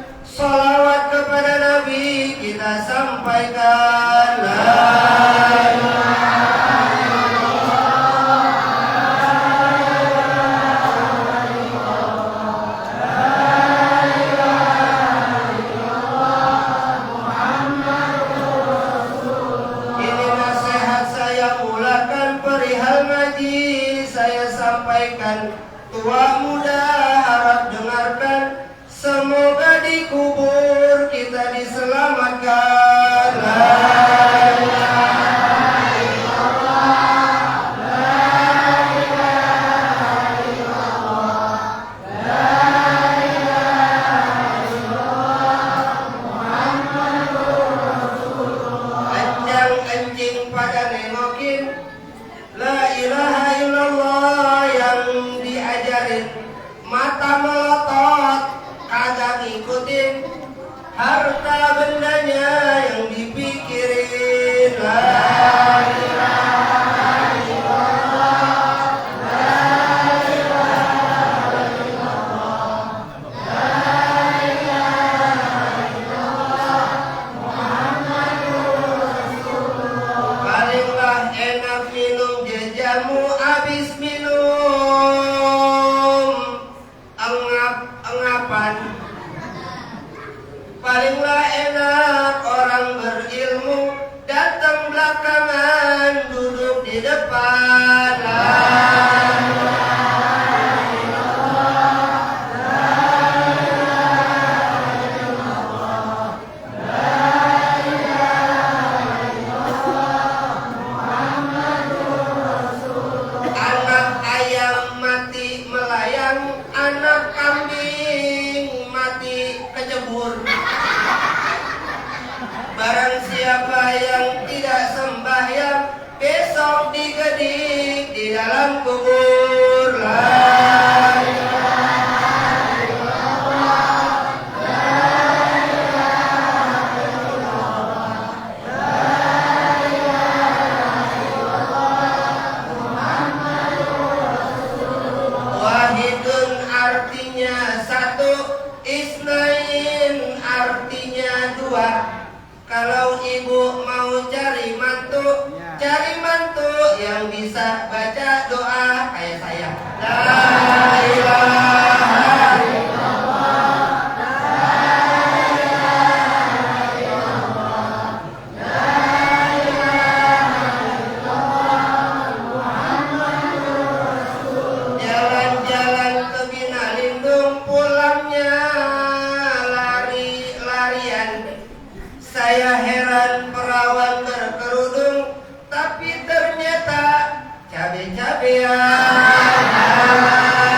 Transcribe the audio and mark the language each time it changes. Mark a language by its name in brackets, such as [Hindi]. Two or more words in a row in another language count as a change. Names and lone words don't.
[Indonesian] Salawat kepada Nabi kita sampaikan. [Arabic] لا إله إلا الله، لا إله إلا الله محمد رسول الله. [Indonesian] Ini nasihat saya mulakan perihal ngaji saya sampaikan. Tua muda harap dengarkan, semoga di kubur kita diselamatkan. [Arabic] لا إله إلا الله، لا إله إلا الله، لا إله إلا الله محمد رسول الله. [Indonesian] Enjang-enjing pada nengokin [Arabic] لا إله إلا الله [Indonesian] yang diajarin, mata melotot kagak ngikutin, harta bendanya yang dipikirin. [Arabic] لا إله إلا الله، لا إله إلا الله، لا إله إلا الله محمد رسول الله. [Indonesian] Palinglah enak minum jajamu abis minum engapan. Palinglah enak orang berilmu datang belakangan duduk di depan. [Arabic] لا إله إلا الله، لا إله إلا الله، لا إله إلا الله محمد رسول الله. [Indonesian] Anak ayam mati melayang, anak kambing mati kecebur. Barang siapa yang tidak sembahyang, besok digedik di dalam kubur. [Arabic] لا إله إلا الله، لا إله إلا الله، لا إله إلا الله محمد رسول الله. [Indonesian] Wahidun artinya satu, isnain artinya dua. Kalau ibu mau cari mantu yang bisa baca doa kayak saya. [Arabic] لا إله إلا الله، لا إله إلا الله، لا إله إلا الله محمد رسول الله. [Indonesian] Jalan-jalan ke Bina Lindung, pulangnya lari-larian. Saya heran perawan berkerudung, tapi ternyata cabe-cabean.